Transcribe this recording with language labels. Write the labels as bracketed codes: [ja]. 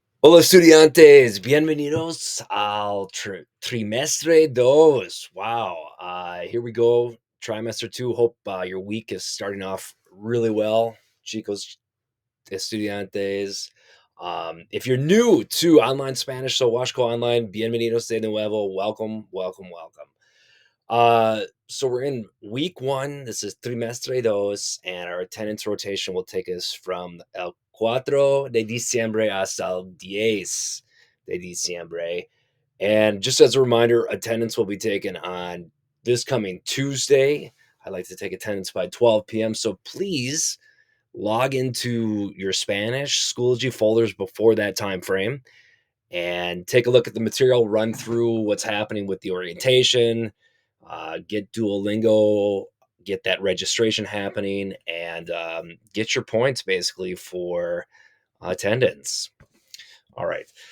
[es] Hola estudiantes, bienvenidos al trimestre dos. [en] Wow, here we go, trimester two. Hope your week is starting off really well, [es] chicos estudiantes. [en] If you're new to online Spanish, so Washco Online, [es] bienvenidos de nuevo. [en] Welcome, welcome, welcome. So we're in week one. This is trimestre dos, and our attendance rotation will take us from [es] el 4 de diciembre [en] hasta el 10 de diciembre. And just as a reminder, attendance will be taken on this coming Tuesday. I like to take attendance by 12 p.m. So please log into your Spanish Schoology folders before that time frame and take a look at the material, run through what's happening with the orientation, get Duolingo, get that registration happening, and get your points basically for attendance. All right.